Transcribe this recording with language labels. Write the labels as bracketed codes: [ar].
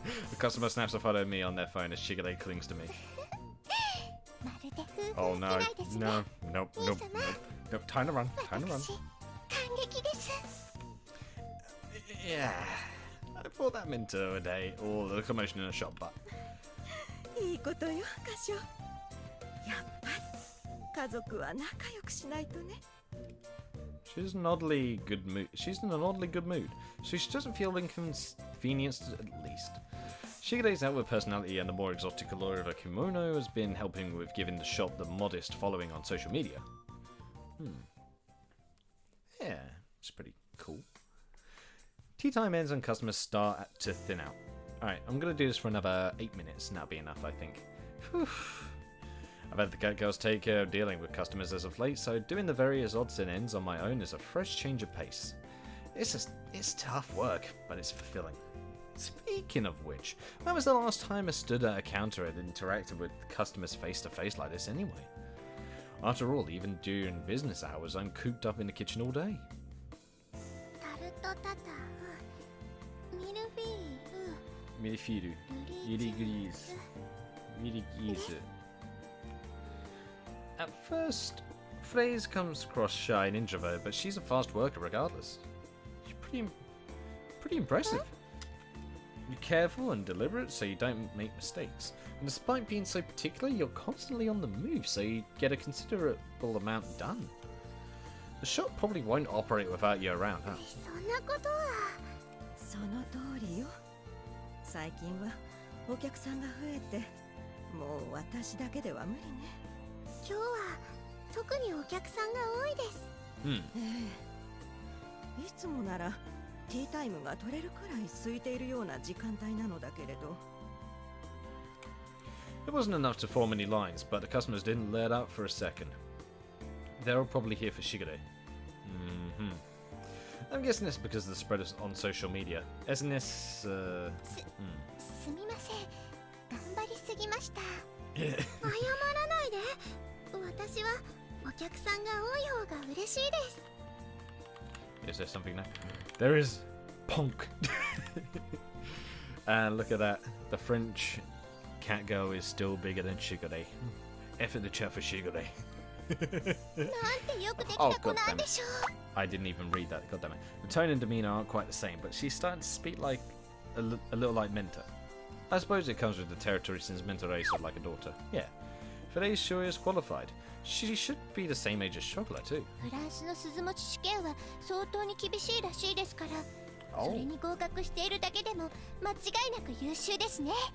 [en] The customer snaps a photo of me on their phone as Shigure clings to me. [ja] まるで夫 [en] Oh [ja] 婦 [en] no. [ja] 嫌いですね。 [en] No. Nope. Nope. Nope. Nope. Time to run. Time to run. [ja] 私、感激です。 [en] Yeah. I thought that meant a day or the commotion in a shop, but [ja] いいことよ、歌唱。やっぱり家族は仲良くしないとね。 [en] she's in an oddly good mood. She's in an oddly good mood, so she doesn't feel inconvenienced at least. Shigure's outward personality and the more exotic allure of her kimono has been helping with giving the shop the modest following on social media. Yeah, it's pretty cool. Tea time ends and customers start to thin out. Alright, I'm going to do this for another 8 minutes and that'll be enough, I think. Whew. I've had the cat girls take care of dealing with customers as of late, so doing the various odds and ends on my own is a fresh change of pace. It's tough work, but it's fulfilling. Speaking of which, when was the last time I stood at a counter and interacted with customers face to face like this anyway? After all, even during business hours, I'm cooped up in the kitchen all day. [ja] タルトタタン、ミルフィーユ、 Mirifiru. ルリ Mirigriz. Mirigiz. [en] At first, Fraise comes across shy and introverted, but she's a fast worker regardless. She's pretty impressive. You're careful and deliberate so you don't make mistakes. And despite being so particular, you're constantly on the move so you get a considerable amount done. The shop probably won't operate without you around, huh? [ja] そんなことは。その通りよ。最近はお客さんが増えて、もう私だけでは無理ね。今日は特にお客さんが多いです。いつもならティータイムが取れるくらい空いているような時間帯なのだけれど。 [en] It wasn't enough to form any lines, but the customers didn't let up for a second. They're all probably here for Shigure. I'm guessing it's because of the spread on social media. Isn't this, [ja] すみません。頑張りすぎました。謝らないで。私はお客さんが多い方が嬉しいです。 [en] Is there something now? There is. Ponk. And look at that. The French cat girl is still bigger than Shigure. F in the chat for Shigure. [ja] なんてよくできた子なんでしょう。 [en] I didn't even read that. God damn it. The tone and demeanor aren't quite the same, but she's starting to speak like a little like Menta. I suppose it comes with the territory since Menta raised her like a daughter. Yeah. Fraise sure is qualified. She should be the same age as Chocolat too. [ja] フランスの鈴持ち試験は相当に厳しいらしいですから、そ [en] Oh. [ja] れに合格しているだけでも間違いなく優秀ですね。